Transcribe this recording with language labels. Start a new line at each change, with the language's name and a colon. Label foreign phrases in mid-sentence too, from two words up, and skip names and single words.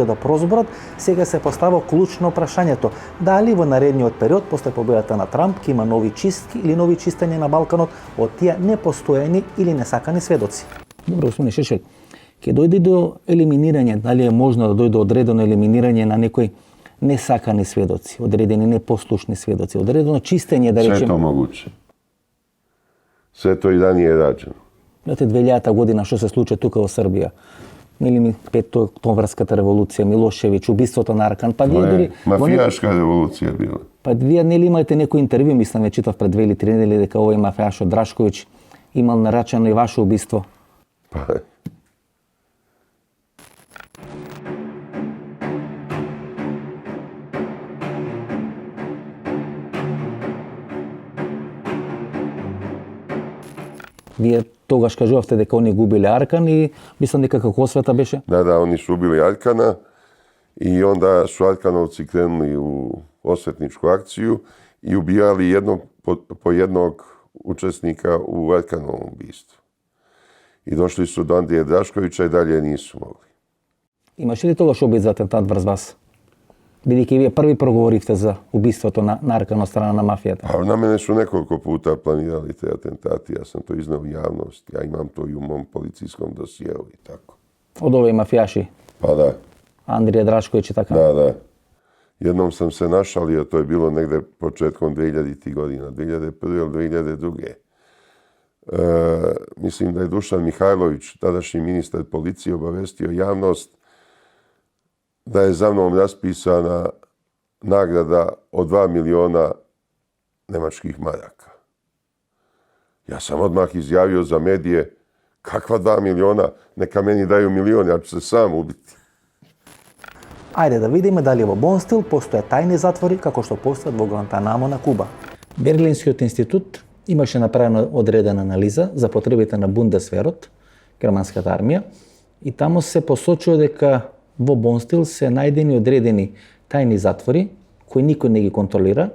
Macedonian: да прозборат, сега се постава клучно прашањето дали во наредниот период после победата на Трамп ќе има нови чистки или нови чистења на Балканот од тие непостојани или несакани сведоци. Добро, господин Шешел, ќе дојде до елиминирање, дали е можно да дојде одредено елиминирање на некои несакани сведоци, одредени непослушни сведоци, одредено чистење, да
Serbian: Sve je
Macedonian: речеме.
Serbian: to moguće. Sve to i ranije rađeno.
Macedonian: Знаете, 2000 година што се случи тука во Србија. Нели ми 5 октомврската револуција, Милошевиќ, убиството на Аркан, па вие
Serbian: To
Macedonian: дури
Serbian: je mafijaška revolucija bila.
Macedonian: па вие нели имаете некој интервју, мислам ве читав пред 2 или 3 недели дека овој мафијаш од Драшковиќ
Serbian: imali naračeno i vaše ubistvo? Pa,
Macedonian: Вие тогаш кажувавте дека они губили Аркан и мислам дека како освета беше?
Serbian: da, oni su ubili Arkana i onda su Arkanovci krenuli u osvetničku akciju i ubijali po jednog učesnika u Arkanovom ubistvu. I došli su do Andrije Draškovića i dalje nisu mogli.
Macedonian: Имаше ли тогаш обид за атентат врз вас? Бидејќи вие први проговоривте за убиството на Аркан од страна на мафијата.
Serbian: A na mene su nekoliko puta planirali te atentati, ja sam to izneo u javnost, ja imam to i u mom policijskom dosijeu i tako.
Macedonian: Од овој мафијаши,
Serbian: Pa da,
Macedonian: Андрија Драшковиќ и така.
Serbian: da. Jednom sam se našalio, to je bilo negde početkom 2000. godina, 2001. ili 2002. Mislim da je Dušan Mihajlović, tadašnji ministar policije, obavestio javnost da je za mnom raspisana nagrada od 2 miliona nemačkih maraka. Ja sam odmah izjavio za medije, kakva 2 miliona, neka meni daju milion, ja ću se sam ubiti.
Macedonian: Ајде да видиме дали во Бонстил постојат тајни затвори како што постојат во Гуантанамо на Куба. Берлинскиот институт имаше направена одредена анализа за потребите на Бундесверот, германската армија, и таму се посочува дека во Бонстил се најдени одредени тајни затвори кои никој не ги контролира.